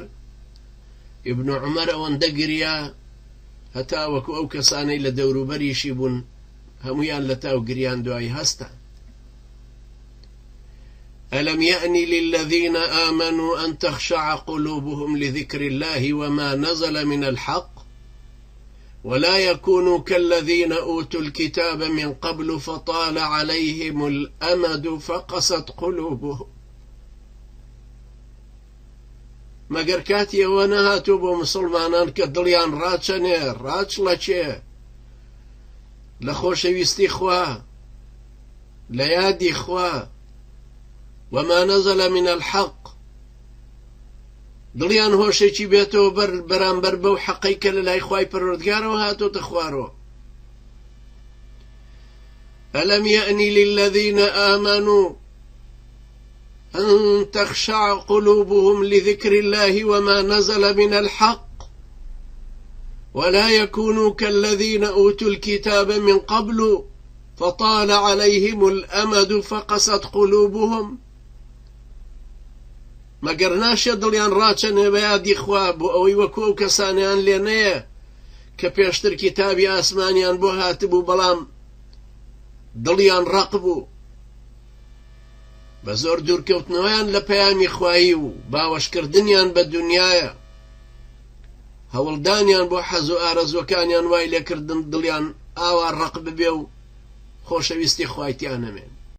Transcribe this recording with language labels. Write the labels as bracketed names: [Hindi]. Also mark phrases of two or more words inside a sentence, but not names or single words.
[Central Kurdish] ئیبن عومەر ئەوەندە گریا هەتا وەکو ئەو کەسانەی لە دەوروبەریشی بوون هەمویان لە تاو گریان دوای هەستا. [Arabic] ئەلەم یەئنی للذین ئامنوا ئەن تەخشەع قلوبهم لذکر الله وما نزل من الحق ولا يكونوا كالذين أوتوا الكتاب من قبل فطال عليهم الأمد فقست قلوبهم. [Central Kurdish] مەگەر کاتی ئەوە نەهاتوو بۆ مسلمانان کە دڵیان ڕاچەنێ ڕاچ لە چێ؟ لە خۆشەویستی خوا، لە یادی خوا، [Arabic] وما نزل من الحق، [Central Kurdish] دڵیان هۆشێکی بێتەوە بەرامبەر بەو حەقەی کە لە لای خوای پەروەردگارەوە هاتۆتە خوارەوە. [Arabic] ئەلەم یەئنی للذین ئامنوا أن تخشع قلوبهم لذكر الله وما نزل من الحق ولا يكونوا كالذين أوتوا الكتاب من قبل فطال عليهم الأمد فقست قلوبهم. [Central Kurdish] مەگەر ناشێ دڵیان ڕاچەنێ بە یادی خوا بۆ ئەوەی وەکو ئەو کەسانیان لێ نەیە کە پێشتر کتابی ئاسمانیان بۆ هاتبوو بەڵام دڵیان ڕق بوو، بە زۆر دوورکەوتنەوەیان لە پەیامی خوایی و باوەشکردنیان بە دنیایە، هەوڵدانیان بۆ حەز و ئارەزوەکانیان وای لێکردن دڵیان ئاوا ڕق ببێ و خۆشەویستی خوایتیان نەمێن.